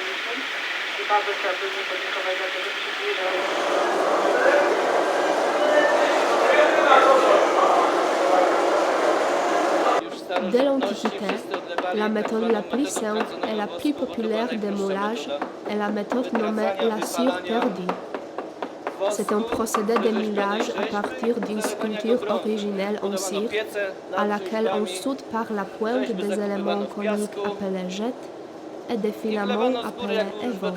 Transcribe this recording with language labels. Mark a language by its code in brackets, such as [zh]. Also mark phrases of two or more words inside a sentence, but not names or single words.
[pl] I bardzo chciałabym podziękować za to, że przybliżał. [fr] Dès l'Antiquité, la méthode la plus simple et la plus populaire de moulage est la méthode nommée la cire perdue. C'est un procédé de moulage à partir d'une sculpture originelle en cire, à laquelle on soude par la pointe des éléments coniques appelés jettes et des filaments appelés évents.